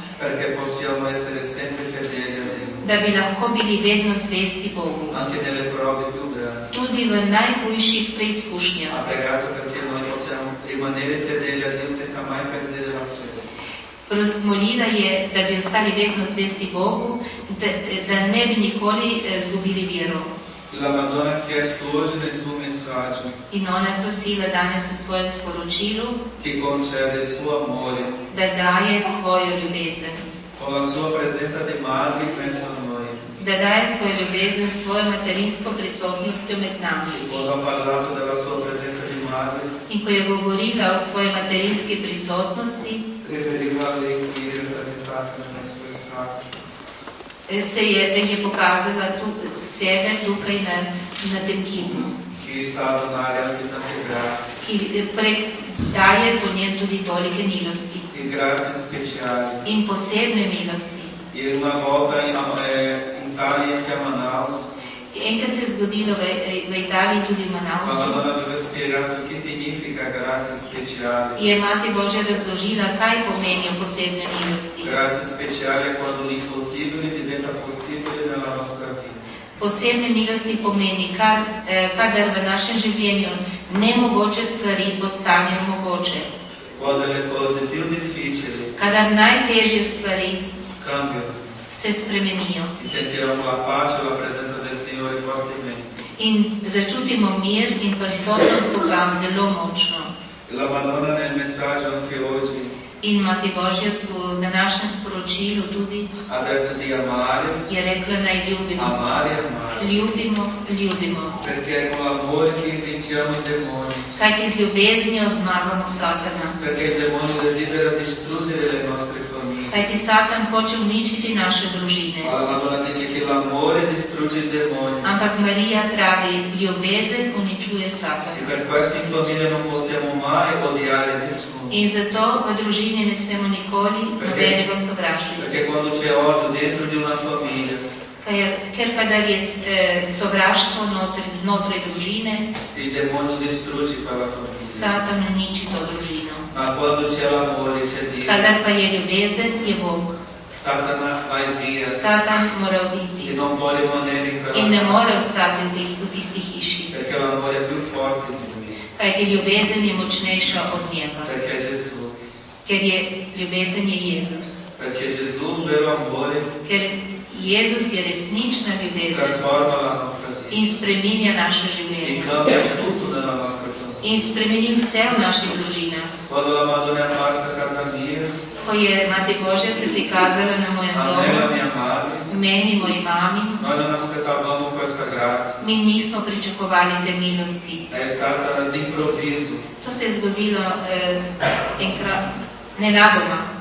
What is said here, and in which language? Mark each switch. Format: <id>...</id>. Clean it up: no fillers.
<it>Perché possiamo essere sempre fedeli a Dio.</it> <sl>da bi lahko bili vedno zvesti Bogu,</sl> <it>Anche nelle prove più grandi.</it> <sl>tudi v najhujših preizkušnjah.</sl> <it>Ha pregato perché noi possiamo rimanere fedeli a Dio senza mai perdere la fede.</it> <sl>Molila je, da bi ostali vedno zvesti Bogu, da ne bi nikoli zgubili vero.</sl> <it>La Madonna ha chiesto oggi nel suo messaggio</it> <sl>In ona je prosila danes v svojem sporočilu,</sl> <it>che concede il suo amore</it> <sl>da daje svojo ljubezen.</sl> <it>con la sua presenza di madre in mezzo a noi.</it> <sl>Da daje svojo ljubezen s svojo materinsko prisotnostjo med nami.</sl> <it>Quando ha parlato della sua presenza di madre,</it> <sl>In ko je govorila o svoji materinski prisotnosti,</sl> <it>preferiva lei qui rappresentata nella sua strada.</it> <sl>se je pokazala sebe tukaj na tem kipu,</sl> <it>Che sta a donare anche tante grazie.</it> <sl>ki daje po njem tudi tolike milosti</sl> <it>E grazie speciali.</it> <sl>in posebne milosti.</sl> <it>E una volta in Italia, anche a Manaus,</it> <sl>Enkrat se je zgodilo v Italiji, tudi v</sl> <it>la</it> <sl>Manausu,</sl> <it>Madonna aveva spiegato che significa grazia speciale.</it> <sl>je Mati Božja razložila, kaj pomenijo posebne milosti.</sl> <it>Grazia speciale è quando l'impossibile diventa possibile nella nostra vita.</it> <sl>Posebne milosti pomeni, kadar v našem življenju nemogoče stvari postanejo mogoče.</sl> <it>Quando le cose più difficili</it> <sl>Kadar najtežje stvari</sl> <it>cambiano</it> <sl>se spremenijo</sl> <it>e sentiamo la pace e la presenza del Signore fortemente.</it> <sl>in začutimo mir in prisotnost Boga zelo močno.</sl> <it>E la Madonna nel messaggio anche oggi</it> <sl>In Mati Božja v današnjem sporočilu tudi</sl> <it>ha detto di amare,</it> <sl>je rekla, naj ljubimo.</sl> <it>amare e amare.</it> <sl>Ljubimo, ljubimo.</sl> <it>Perché è con l'amore che vinciamo i demoni.</it> <sl>Kajti z ljubeznijo zmagamo Satana.</sl> <it>Perché il demonio desidera distruggere le nostre famiglie.</it> <sl>Kajti Satan hoče uničiti naše družine.</sl> <it>Ma la Madonna dice che l'amore distrugge il demonio.</it> <sl>Ampak Marija pravi, ljubezen uničuje</sl> <it>E</it> <sl>Satana.</sl> <it>per questo in famiglia non possiamo mai odiare nessuno.</it> <sl>In zato v družini ne smemo nikoli nobenega sovražiti.</sl> <it>Perché quando c'è odio dentro di una famiglia,</it> <sl>Ker kadar je sovraštvo znotraj družine,</sl> <it>il demonio distrugge quella famiglia.</it> <sl>Satan uniči to družino.</sl> <it>Ma quando c'è l'amore, c'è Dio,</it> <sl>Kadar pa je ljubezen, je Bog.</sl> <it>Satana vai via</it> <sl>Satan mora</sl> <it>e</it> <sl>oditi</sl> <it>non può rimanere in</it> <sl>in ne</sl> <it>quella</it> <sl>more</sl> <it>casa.</it> <sl>ostati v tisti hiši.</sl> <it>Perché l'amore è più forte di lui.</it> <sl>Kajti ljubezen je močnejša od njega.</sl> <it>Perché Gesù.</it> <sl>Ker je ljubezen je Jezus.</sl> <it>Perché Gesù, il vero amore,</it> <sl>Ker Jezus je resnična ljubezen</sl> <it>trasforma la nostra vita</it> <sl>in spreminja naše</sl> <it>e</it> <sl>življenje.</sl> <it>cambia tutto nella nostra famiglia.</it> <sl>In spremeni vse v naših družinah.</sl> <it>Quando la Madonna è apparsa a casa mia,</it> <sl>Ko je Mati Božja se prikazala na mojem</sl> <it>a me e la</it> <sl>domu,</sl> <it>mia madre,</it> <sl>meni, moji mami,</sl> <it>noi non aspettavamo questa grazia.</it> <sl>mi nismo pričakovali te milosti.</sl> <it>È stata d'improvviso</it> <sl>To se je zgodilo enkrat, nenadoma.</sl>